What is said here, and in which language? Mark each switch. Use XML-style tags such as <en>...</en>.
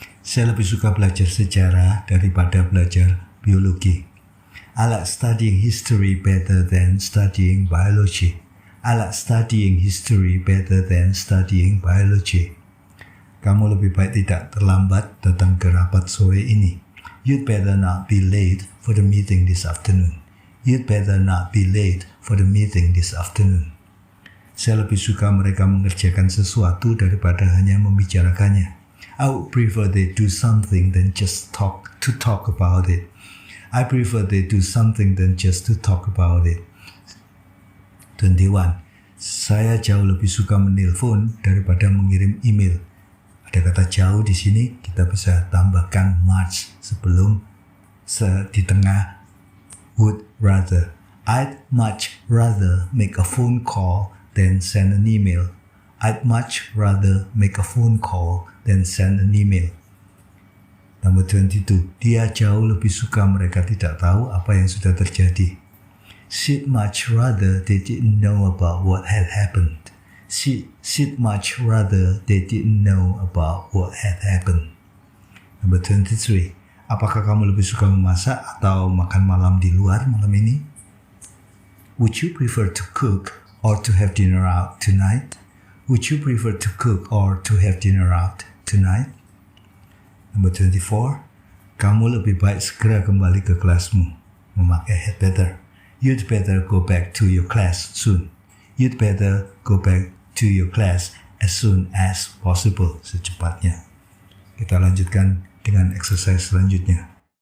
<id>Saya lebih suka belajar sejarah daripada belajar biologi.</id> <en>I like studying history better than studying biology. I like studying history better than studying biology.</en> <id>Kamu lebih baik tidak terlambat datang ke rapat sore ini.</id> <en>You'd better not be late for the meeting this afternoon. You'd better not be late for the meeting this afternoon.</en> <id>Saya lebih suka mereka mengerjakan sesuatu daripada hanya membicarakannya.</id> <en>I would prefer they do something than just talk about it. I prefer they do something than just to talk about it.</en> <id>21. Saya jauh lebih suka menelpon daripada mengirim email. Ada kata jauh di sini, kita bisa tambahkan much sebelum di tengah would rather.</id> <en>I'd much rather make a phone call than send an email. I'd much rather make a phone call than send an email. Number 22.</en> <id>Dia jauh lebih suka mereka tidak tahu apa yang sudah terjadi.</id> <en>She'd much rather they didn't know about what had happened. She'd much rather they didn't know about what had happened. Number 23.</en> <id>Apakah kamu lebih suka memasak atau makan malam di luar malam ini?</id> <en>Would you prefer to cook or to have dinner out tonight? Would you prefer to cook or to have dinner out tonight? Number 24.</en> <id>Kamu lebih baik segera kembali ke kelasmu. Memakai had better.</id> <en>You'd better go back to your class soon. You'd better go back to your class as soon as possible.</en> <id>Secepatnya. Kita lanjutkan dengan exercise selanjutnya.</id>